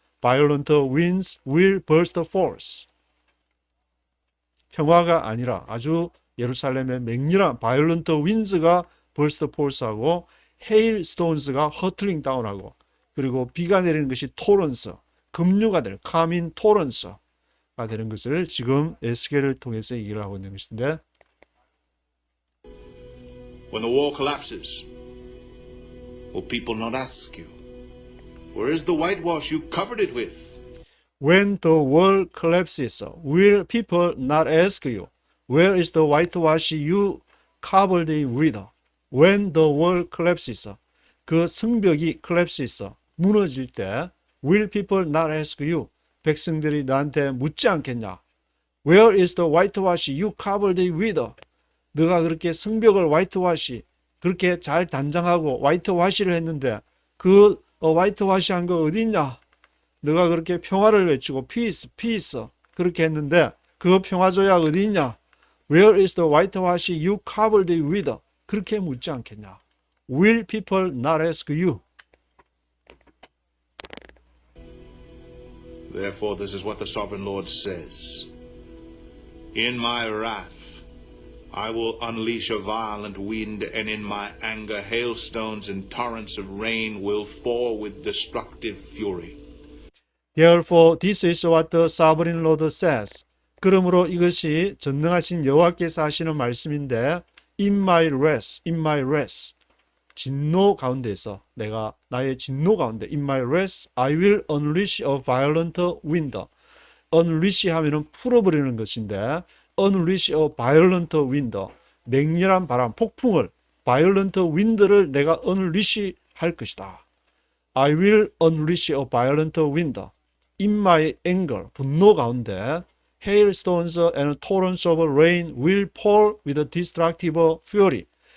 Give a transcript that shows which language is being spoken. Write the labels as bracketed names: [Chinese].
[English] violent winds will burst forth. [Korean] 평화가 아니라 아주 예루살렘의 맹렬한 violent winds가 burst forth하고 hailstones가 hurtling down하고, 그리고 비가 내리는 것이 torrents, 급류가 될 [English] come in torrents [Korean] 가 되는 것을 지금 에스겔을 통해서 얘기를 하고 있는 것인데, [English] When the wall collapses, will people not ask you, where is the whitewash you covered it with? When the wall collapses, will people not ask you, Where is the whitewash you covered it with? When the wall collapses. [Korean] 그 성벽이 collapses, 무너질 때 [English] will people not ask you? [Korean] 백성들이 너한테 묻지 않겠냐? [English] Where is the whitewash you covered it with? [Korean] 너가 그렇게 성벽을 whitewash, 그렇게 잘 단장하고 whitewash를 했는데 그 whitewash 한 거 어디 있냐? 너가 그렇게 평화를 외치고 peace, peace 그렇게 했는데 그 평화조약 어디 있냐? [English] Where is the whitewash you covered it with? [Korean] 그렇게 묻지 않겠냐? [English] Will people not ask you? Therefore, this is what the sovereign Lord says. In my wrath, I will unleash a violent wind, and in my anger, hailstones and torrents of rain will fall with destructive fury. Therefore, this is what the sovereign Lord says. [Korean] 그러므로 이것이 전능하신 여호와께서 하시는 말씀인데, [English] in my wrath, 진노 가운데서 내가 나의 진노 가운데 in my wrath I will unleash a violent wind. [Korean] unleash 하면은 풀어버리는 것인데 [English] unleash a violent wind, [Korean] 맹렬한 바람, 폭풍을 violent wind를 내가 unleash 할 것이다. [English] I will unleash a violent wind. [Korean] In my anger, 분노 가운데 [English] hailstones and torrents of rain will fall with destructive fury.